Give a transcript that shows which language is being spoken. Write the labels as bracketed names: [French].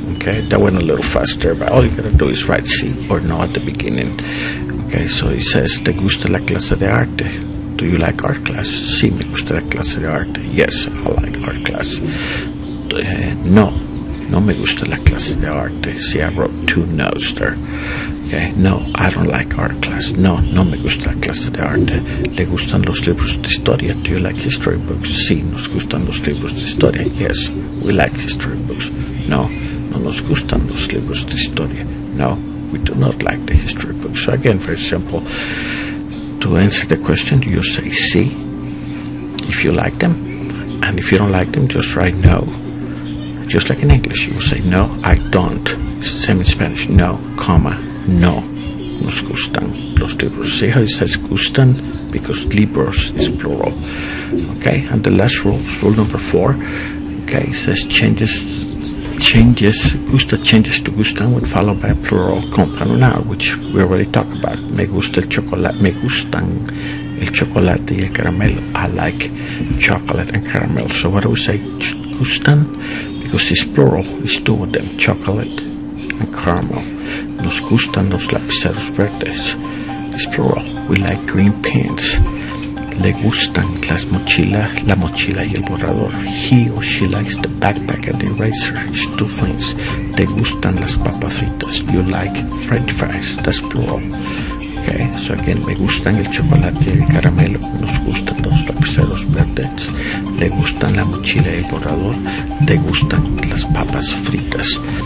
[English] Okay, that went a little faster, but all you gotta do is write sí or no at the beginning. Okay, so it says, [Spanish] ¿te gusta la clase de arte? [English] Do you like art class? [Spanish] Sí, me gusta la clase de arte. [English] Yes, I like art class. [Spanish] No, no me gusta la clase de arte. [English] See, I wrote 2 no's there. Okay, no, I don't like art class. [Spanish] No, no me gusta la clase de arte. ¿Le gustan los libros de historia? [English] Do you like history books? [Spanish] Sí, nos gustan los libros de historia. [English] Yes, we like history books. [Spanish] No, no nos gustan los libros de historia. [English] No, we do not like the history books. So again, very simple. To answer the question, you say sí if you like them, and if you don't like them, just write no. Just like in English, you will say no, I don't. It's the same in Spanish. No, comma, [Spanish] no nos gustan los libros. [English] See how it says gustan? Because libros is plural. Okay, and the last rule, rule number 4. Okay, it says changes gusta changes to gustan when followed by a plural compound noun, which we already talked about. [Spanish] Me gusta el chocolate. Me gustan el chocolate y el caramelo. [English] I like chocolate and caramel. So what do we say? Gustan? Because it's plural. It's 2 of them. Chocolate and caramel. [Spanish] Nos gustan los lapiceros verdes. [English] It's plural. We like green pens. [Spanish] Le gustan la mochila y el borrador. [English] He or she likes the backpack and the eraser. It's 2 things. [Spanish] Te gustan las papas fritas. [English] You like french fries. That's plural. Okay, so again, [Spanish] me gustan el chocolate y el caramelo. Nos gustan los lapiceros verdes. Le gustan la mochila y el borrador. Te gustan las papas fritas.